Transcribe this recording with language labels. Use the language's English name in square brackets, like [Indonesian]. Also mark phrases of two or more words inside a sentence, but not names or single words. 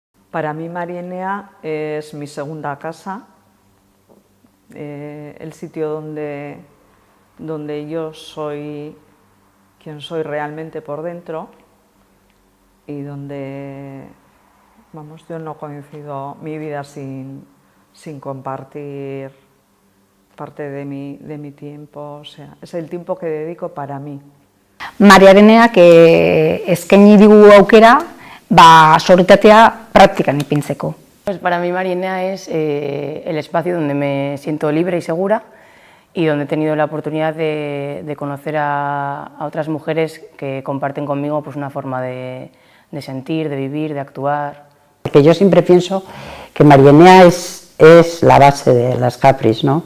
[Spanish] Para mí Marienea es mi segunda casa, el sitio donde yo soy quien soy realmente por dentro y donde, vamos, yo no concibo mi vida sin compartir parte de mi tiempo, o sea, es el tiempo que dedico para mí. [Basque] Mariareneak eskaini digu aukera, sororitatea praktikan ipintzeko. [Spanish] Pues para mí Marienea es el espacio donde me siento libre y segura y donde he tenido la oportunidad de conocer a otras mujeres que comparten conmigo pues una forma de sentir, de vivir, de actuar. Porque yo siempre pienso que Marienea es la base de las Capris, ¿no?